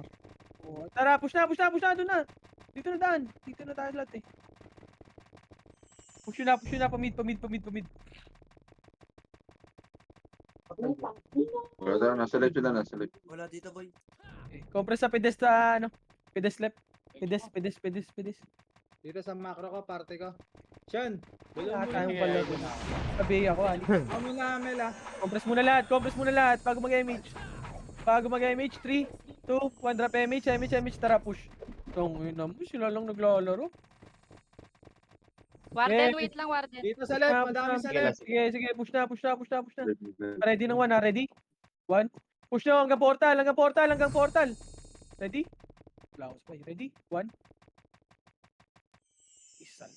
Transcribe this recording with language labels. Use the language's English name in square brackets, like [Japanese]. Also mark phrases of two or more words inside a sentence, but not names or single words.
[Filipino] Oh, tara, push na, doon na. Dito na daan. Dito na tayo lahat eh. Push na, pamid. Wala dito, boy. Okay. Compress sa pedes sa ano. Pedes left. Pedes. Dito sa macro ko, parte ko. Sean, Wala bulong mo tayong na. pala. Sabi ako, ali. Ako muna, Mel, ah. Compress muna lahat bago mag-MH. 3, 2, 1, drop MH, tara, push. Tong ina mo, sila lang naglalaro. Warden, Yeah. wait lang, Warden. Dito sa left, madami sa left. Sige, push na. Ready na 1 ha, ready? 1. Push na hanggang portal. Ready? Wala akong spy. Ready? 1. Isa lang.